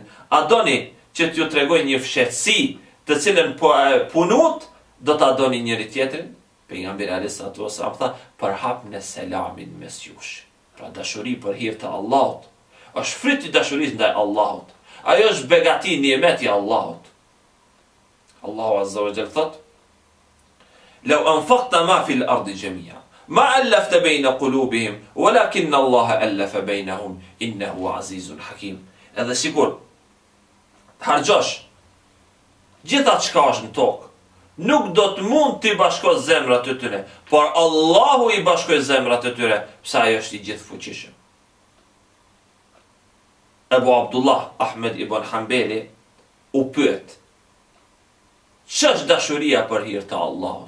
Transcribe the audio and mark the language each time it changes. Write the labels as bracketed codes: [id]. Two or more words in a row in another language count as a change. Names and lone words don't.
[sq] A doni që t'ju tregoj një fshehtësi të cilën po punut, do ta doni njëri tjetrin? Pejgamberi [ar] عليه السلام [sq] tha: përhapni selamin mes jush. Pra dashuri për hir të Allahut është fryt i dashurisë ndaj Allahut. Ajo është begati, nimet i Allahut. Allahu [ar] عز وجل [sq] thot: [ar] لو أنفقت ما في الأرض جميعا ما ألفت بين قلوبهم ولكن الله ألف بينهم إنه عزيز حكيم. [sq] Edhe sikur harxhosh gjithatë çka është në tokë, nuk do të mund t'i bashkosh zemrat e tyre, por Allahu i bashkoi zemrat e tyre, pse ai është i gjithfuqishëm. Ebu Abdullah Ahmed ibn Hanbeli u pyet: ç'është dashuria për hir të Allahut?